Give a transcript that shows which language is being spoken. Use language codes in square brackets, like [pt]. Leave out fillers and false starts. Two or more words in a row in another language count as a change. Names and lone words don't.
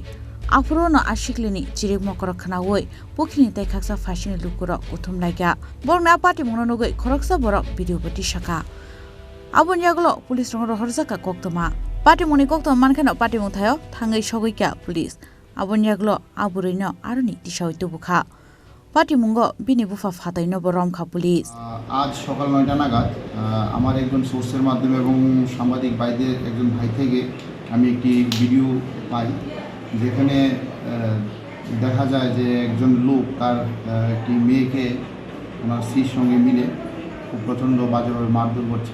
[trp] Afrono Ashiklini, Chirik Mokorokanawi, Bukini Tekaksa Fashion Lukuro, Utum Laga, Borna Party Mononogo, Koroksa Borok, Video Botishaka. Abon Yaglo, Police Rongo Horzaka Koktoma, Party Monikokto Mankano Party Mutayo, Tangai Shogika, Police. Abon Yaglo, Aburino, Aruni, Tisho Tubuka. Party Mungo, Bini Bufa Fata Noboromka Police. [bn] আজ সকাল ৯টা নাগাদ আমার একজন সোর্সের মাধ্যমে এবং সাংবাদিক ভাইদের একজন ভাই থেকে আমি একটি ভিডিও পাই যেখানে দেখা যায় যে একজন লোক তার একটি মেয়েকে ওনার স্ত্রীর সঙ্গে মিলে খুব প্রচণ্ড বাজেভাবে মারধর করছে।